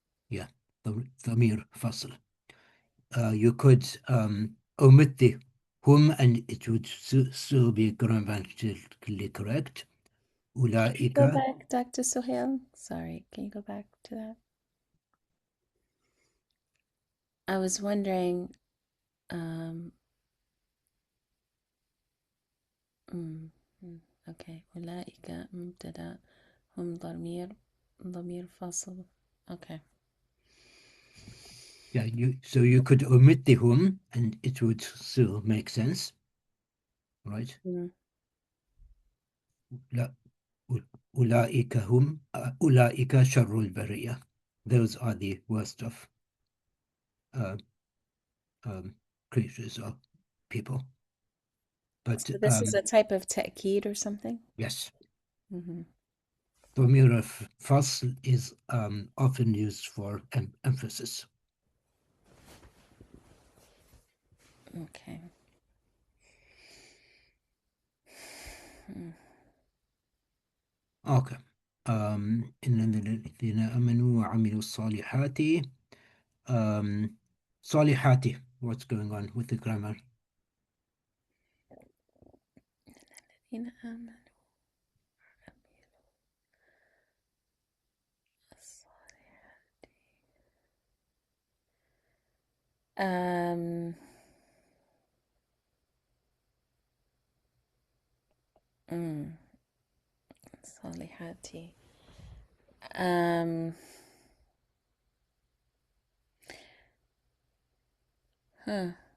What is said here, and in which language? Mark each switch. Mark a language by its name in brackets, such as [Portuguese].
[Arabic] Yeah, ضمير فصل. [English] You could omit the whom and it would still be grammatically correct. Go [Arabic] أولئك. [English] back, Dr. Sohail. Sorry, can you go back to that? I was wondering, um, mm, okay. [Arabic] أولئك مبتدأ هم ضمير فاصل. Okay. [English] Yeah, so you could omit the whom and it would still make sense, right? Mm. [Arabic] لا. أولئك هم أولئك شر البرية. [English] Those are the worst of creatures or people. But So this is a type of ta'keed or something? yes, Mm-hmm. ضمير الفصل is often used for emphasis. Okay. Mm. Okay. [Arabic] إن الذين آمنوا وعملوا الصالحات. صالحات. [English] What's going on with the grammar? [Arabic] الذين آمنوا um mm, صالحاتي huh.